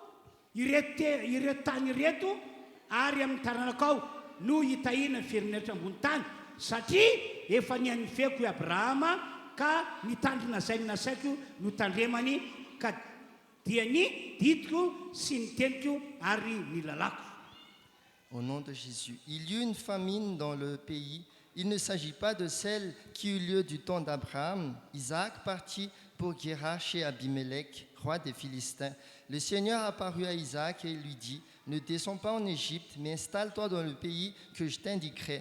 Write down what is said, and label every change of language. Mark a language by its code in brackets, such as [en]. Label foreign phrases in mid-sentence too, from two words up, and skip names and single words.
[mg] ireto tany ireto ary amin'ny taranakao no hitahina ny firenenitra ambony tany, satria efa nianifeko i Abrahama ka nitandrina zay nasaiko no tandremany ka dia ny ditiko sy ny teniko ary ny lalako. [fr] Au nom de Jésus. Il y eut une famine dans le pays. Il ne s'agit pas de celle qui eut lieu du temps d'Abraham. Isaac partit pour Guérar chez Abimelech, roi des Philistins. Le Seigneur apparut à Isaac et lui dit, ne descends pas en Égypte, mais installe-toi dans le pays que je t'indiquerai.